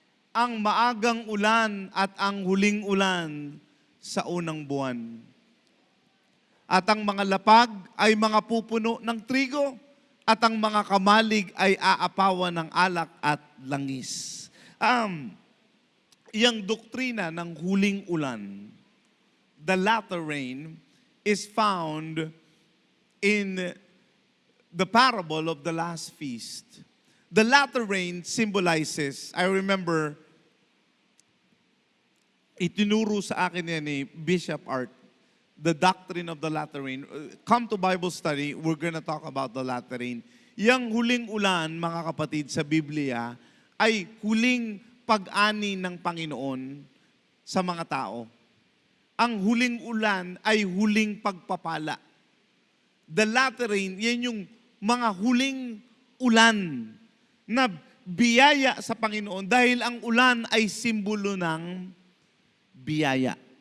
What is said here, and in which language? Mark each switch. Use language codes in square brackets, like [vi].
[tl] Ang maagang ulan at ang huling ulan sa unang buwan. At ang mga lapag ay mga pupuno ng trigo at ang mga kamalig ay aapawan ng alak at langis. Yang doktrina ng huling ulan, [en] the latter rain, is found in the parable of the last feast. The latter rain symbolizes, I remember, [tl] itinuro sa akin yan ni Bishop Art, [en] the doctrine of the latter rain. Come to Bible study, we're gonna talk about the latter rain. [tl] Yang huling ulan, mga kapatid, sa Biblia, ay huling pag-ani ng Panginoon sa mga tao. Ang huling ulan ay huling pagpapala. [en] The latter rain, [tl] yan yung mga huling ulan na biyaya sa Panginoon dahil ang ulan ay simbolo ng biyaya.